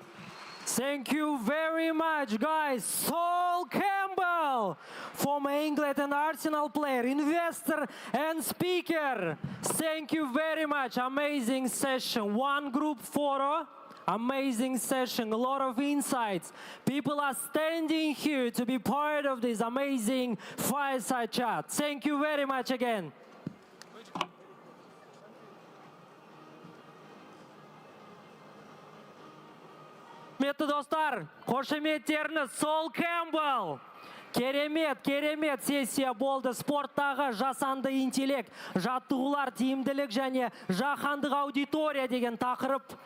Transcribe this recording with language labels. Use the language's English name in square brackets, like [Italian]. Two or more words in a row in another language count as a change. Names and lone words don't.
[English] Thank you very much, guys. Sol Campbell, former England and Arsenal player, investor and speaker. Thank you very much. Amazing session. One group photo. Amazing session. A lot of insights. People are standing here to be part of this amazing fireside chat. Thank you very much again. [Kazakh] Құрметті достар, қошеметтеріңіз Сол Кэмпбелл. Керемет сессия болды. Спорттағы жасанды интеллект, жаттығулар, тиімділік және жаһандық аудитория деген тақырып.